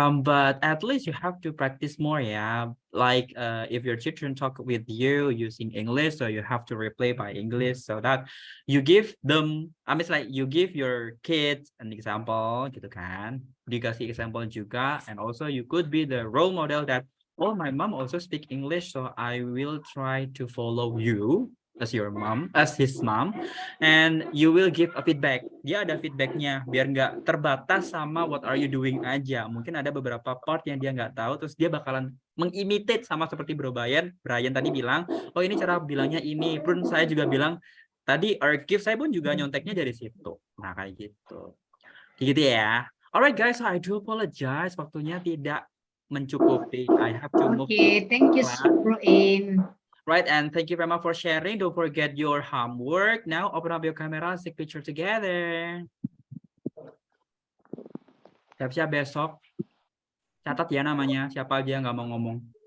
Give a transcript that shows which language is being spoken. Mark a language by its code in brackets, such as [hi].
[en] But at least you have to practice more, yeah. Like, if your children talk with you using English, so you have to reply by English, so that you give them, it's like you give your kids an example, [id] gitu kan? Dikasih example juga, [en] and also you could be the role model that, oh, my mom also speak English, so I will try to follow you as your mom, as his mom, and you will give a feedback. [id] Dia ada feedbacknya, biar nggak terbatas sama [en] what are you doing [id] aja. Mungkin ada beberapa part yang dia nggak tahu, terus dia bakalan mengimitate sama seperti Bro Brian. Brian tadi bilang, oh ini cara bilangnya ini. Pun saya juga bilang, tadi archive saya pun juga nyonteknya dari situ. Nah kayak gitu. Gitu ya. [en] Alright guys, so I do apologize. [id] Waktunya tidak mencukupi. [en] I have to move. Okay, thank you, Broin. Right, and thank you very much for sharing. Don't forget your homework. Now, open up your camera, take picture together. [id] Siap-siap besok. Catat ya namanya, siapa aja yang nggak mau ngomong.